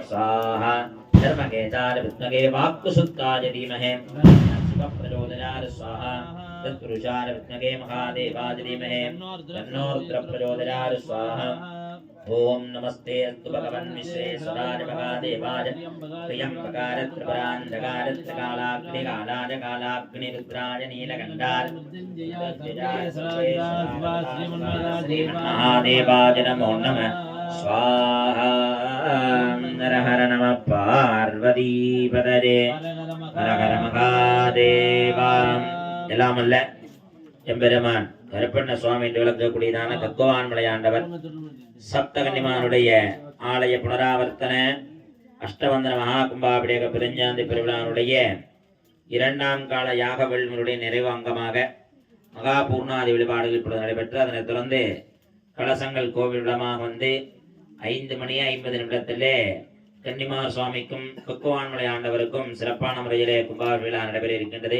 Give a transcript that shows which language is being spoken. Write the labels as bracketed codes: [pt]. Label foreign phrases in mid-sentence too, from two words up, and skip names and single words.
[sa] स्वाहा धर्मकेचार विद्मगे वाक्कुशुद्धाय धीमहि शिवप्रचोदयात् स्वाहा तत्पुरुषाय विद्मगे महादेवाय धीमहि तन्नो रुद्रप्रचोदयात् स्वाहा ओम नमस्ते अस्तु भगवन् विश्वेश्वराय महादेवाय त्र्यम्बकाय त्रिपुरान्धकाय त्रिकालाग्निकालाय कालाग्निरुद्राय नीलकण्ठाय महादेवाय नमो नमः स्वाहा। हर हर नमः पार्वतीपदये हर हर महादेवा। [ta] எல்லாம் அல்ல எம்பெருமான் கருப்பண்ண சுவாமி என்று விளக்கக்கூடியதான கத்கோவான் மலையாண்டவர் சப்தகன்னிமானுடைய ஆலய புனராவர்த்தன அஷ்டவந்தன மகா கும்பாபிடேக பெருஞ்சாந்தி பெருவிழாவுடைய இரண்டாம் கால யாக வேள்வியுடைய நிறைவு அங்கமாக மகா பூர்ணாதி வழிபாடுகள் இப்பொழுது நடைபெற்று அதனைத் தொடர்ந்து கலசங்கள் கோவில் விடமாக வந்து 5:50 கன்னிமார் சுவாமிக்கும் கத்கோவான் மலையாண்டவருக்கும் சிறப்பான முறையிலே கும்பாபிழா நடைபெற இருக்கின்றது.